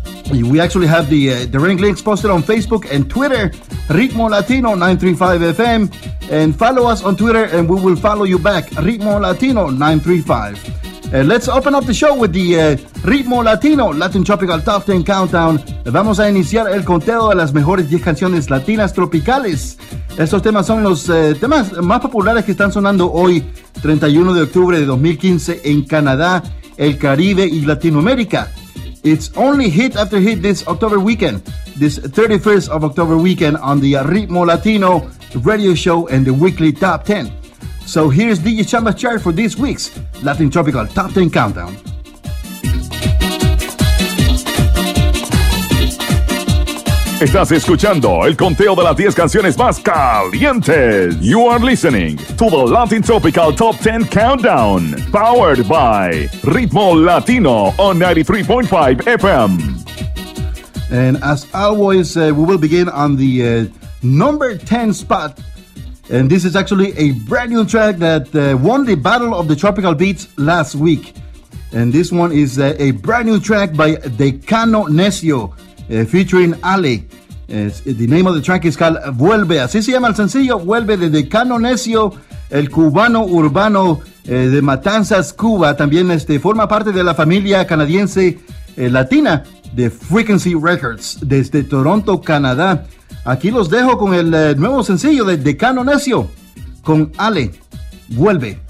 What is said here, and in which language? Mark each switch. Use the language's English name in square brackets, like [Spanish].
[English] We actually have the ring links posted on Facebook and Twitter, Ritmo Latino 935 FM, And follow us on Twitter and we will follow you back. Ritmo Latino 935. And let's open up the show with the Ritmo Latino, Latin Tropical Top 10 Countdown. [Spanish] Vamos a iniciar el conteo de las mejores 10 canciones latinas tropicales. Estos temas son los temas más populares que están sonando hoy, 31 de octubre de 2015, en Canadá, el Caribe y Latinoamérica. [English] It's only hit after hit this October weekend, this 31st of October weekend on the Ritmo Latino radio show and the weekly Top 10. So here's DJ Chamba's chart for this week's Latin Tropical Top 10 Countdown. [Spanish] Estás escuchando el conteo de las 10 canciones más calientes. [English] You are listening to the Latin Tropical Top 10 Countdown, powered by Ritmo Latino on 93.5 FM. And as always, we will begin on the number 10 spot. And this is actually a brand new track that won the Battle of the Tropical Beats last week. And this one is a brand new track by Decano Necio, featuring Ale. The name of the track is called Vuelve. [Spanish] Así se llama el sencillo, Vuelve, de Decano Necio, el cubano urbano de Matanzas, Cuba. También forma parte de la familia canadiense latina de Frequency Records, desde Toronto, Canadá. Aquí los dejo con el nuevo sencillo de Decano Necio, con Ale, Vuelve.